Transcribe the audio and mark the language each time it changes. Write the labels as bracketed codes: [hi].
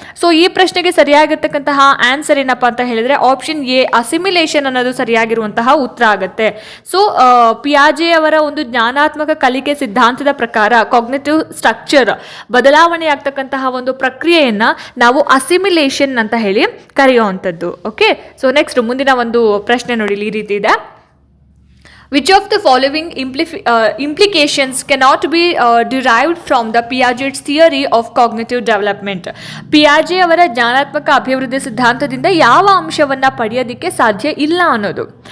[kn] So ಈ ಪ್ರಶ್ನೆಗೆ ಸರಿಯಾಗಿರ್ತಕ್ಕಂತಹ answer ಏನಪ್ಪ ಅಂತ ಹೇಳಿದ್ರೆ ಆಪ್ಷನ್ ಎ ಅಸಿಮಿಲೇಷನ್ ಅನ್ನೋದು ಸರಿಯಾಗಿರುವಂತಹ ಉತ್ತರ ಆಗುತ್ತೆ. ಸೊ ಪಿಯಾಜೆ ಅವರ ಒಂದು ಜ್ಞಾನಾತ್ಮಕ ಕಲಿಕೆ ಸಿದ್ಧಾಂತದ ಪ್ರಕಾರ ಕಾಗ್ನಿಟಿವ್ ಸ್ಟ್ರಕ್ಚರ್ ಬದಲಾವಣೆ ಆಗ್ತಕ್ಕಂತಹ ಒಂದು ಪ್ರಕ್ರಿಯೆಯನ್ನ ನಾವು ಅಸಿಮಿಲೇಷನ್ ಅಂತ ಹೇಳಿ ಕರೆಯುವಂಥದ್ದು. ಓಕೆ, ಸೊ ನೆಕ್ಸ್ಟ್ ಮುಂದಿನ ಒಂದು ಪ್ರಶ್ನೆ ನೋಡಿ ಈ ರೀತಿ ಇದೆ. [en] Which of the following implications cannot be derived from the Piaget's theory of cognitive development? [kn] ಪಿಯಾಜೆ ಅವರ ಜ್ಞಾನಾತ್ಮಕ ಅಭಿವೃದ್ಧಿ ಸಿದ್ಧಾಂತದಿಂದ ಯಾವ ಅಂಶವನ್ನು ಪಡೆಯೋದಕ್ಕೆ ಸಾಧ್ಯ ಇಲ್ಲ ಅನ್ನೋದು.